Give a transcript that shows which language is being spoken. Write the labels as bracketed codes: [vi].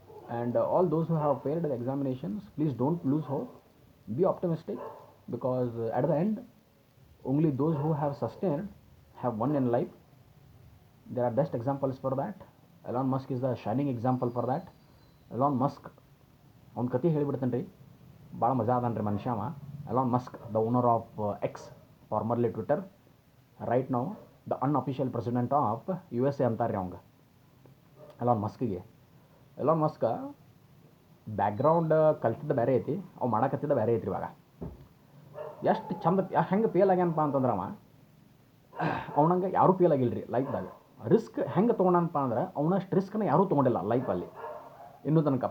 [en] And all those who have failed the examinations, please don't lose hope. Be optimistic, because at the end, only those who have sustained have won in life. There are best examples for that. Elon Musk is the shining example for that. [kn] Elon Musk, ಅವ್ನ ಕತೆ ಹೇಳಿಬಿಡ್ತೇನೆ ರೀ, ಭಾಳ ಮಜಾ ಅದಾನ್ರಿ ಮನುಷ್ಯ ಅವ. [en] Elon Musk, the owner of X, formerly Twitter, right now the unofficial president of USA [kn] ಅಂತಾರೆ ಅವಂಗೆ Elon ಮಸ್ಕ್ಗೆ. Elon Musk background ಕಲ್ತಿದ್ದ ಬೇರೆ ಐತಿ, ಅವು ಮಾಡಕತ್ತಿದ್ದ ಬೇರೆ ಐತ್ರಿ. ಇವಾಗ ಎಷ್ಟು ಚಂದ ಹೆಂಗೆ ಫೇಲ್ ಆಗ್ಯಾನಪ್ಪ ಅಂತಂದ್ರೆ ಅವನಂಗೆ ಯಾರೂ ಫೇಲ್ ಆಗಿಲ್ಲ ರೀ ಲೈಫ್ದಾಗ. ರಿಸ್ಕ್ ಹೆಂಗೆ ತೊಗೊಂಡನಪ್ಪ ಅಂದ್ರೆ ಅವನಷ್ಟು ರಿಸ್ಕ್ನ ಯಾರೂ ತೊಗೊಂಡಿಲ್ಲ ಲೈಫಲ್ಲಿ ಇನ್ನೂ ತನಕ.